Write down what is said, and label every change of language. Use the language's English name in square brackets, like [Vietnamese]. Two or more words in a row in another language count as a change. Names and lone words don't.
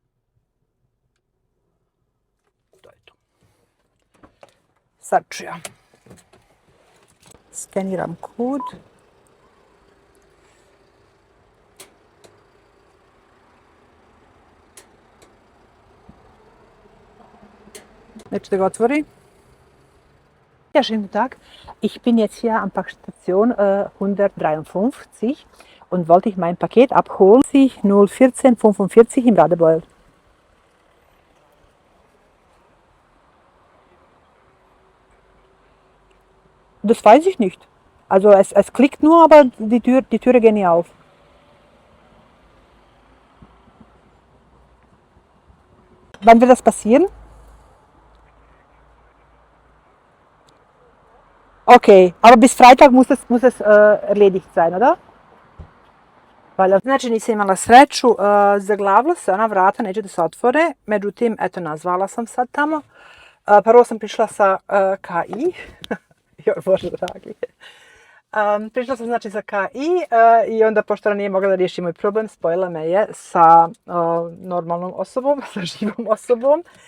[Bosnian] To je to. Sad ću ja. Skeniram kod. Nećete ga otvori. [German] Ja, schönen Tag. Ich bin jetzt hier am Packstation 153 und wollte ich mein Paket abholen. 01445 im Radebeul. Das weiß ich nicht. Also es klickt nur, aber die Türe geht nicht auf. Wann wird das passieren? Okay, aber bis Freitag muss es erledigt sein, oder? [Bosnian] Znači nisam imala sreću, zaglavila se ona vrata, neće da se otvore, međutim, eto, nazvala sam sad tamo. Prvo sam prišla sa KI, joj bože dragi. Prišla sam znači sa KI i onda pošto ona nije mogla da riješi moj problem, spojila me je sa normalnom osobom, sa živom osobom.